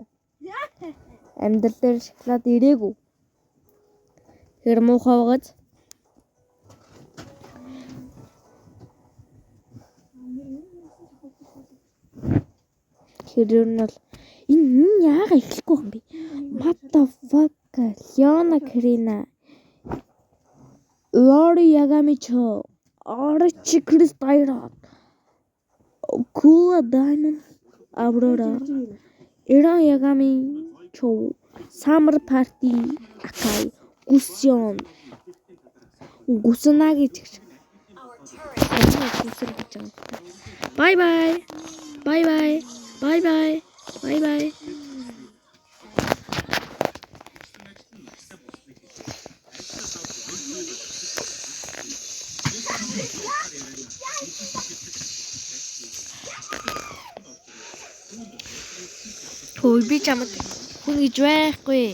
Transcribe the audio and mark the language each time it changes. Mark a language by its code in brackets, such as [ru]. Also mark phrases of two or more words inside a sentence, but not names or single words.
[mn] Амьдрал дээр шоколад ирээгүй. Тэр муухай байгааз. Тэр нь бол энэ яага эхлэхгүй юм бэ? [en] What the fuck? Leona Karina. Lori Yagami-cho. Archie Kristayra. Kula Diamond. Aurora. Ira Yagami-cho. Summer Party. [mn] Akai. Gusion. Gusana гэж. [en] Bye bye. Bye bye. Bye bye. Bye bye. [mn] Хөөе би чамд хүн гэж байхгүй.